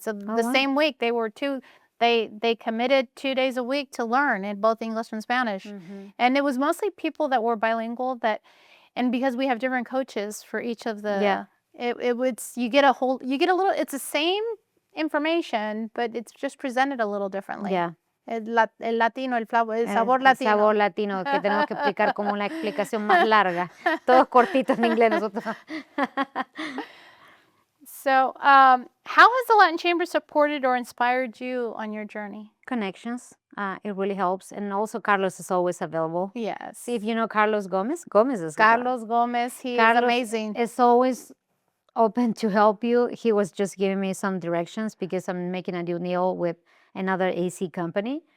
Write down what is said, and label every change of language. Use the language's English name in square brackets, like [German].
[English] So the same week they were they committed 2 days a week to learn in both English and Spanish. And it was mostly people that were bilingual and because we have different coaches for each of the you get a little, it's the same information, but it's just presented a little differently. Yeah. [Spanish] El latino, el sabor latino. El sabor latino, que tenemos que explicar como una explicación más larga. Todos cortitos en inglés nosotros. [English] So, how has the Latin Chamber supported or inspired you on your journey? Connections. It really helps. And also Carlos is always available. Yes. See, if you know Carlos Gomez, Gomez is Carlos Gomez, he is amazing. Is always open to help you. He was just giving me some directions because I'm making a new deal with another AC company.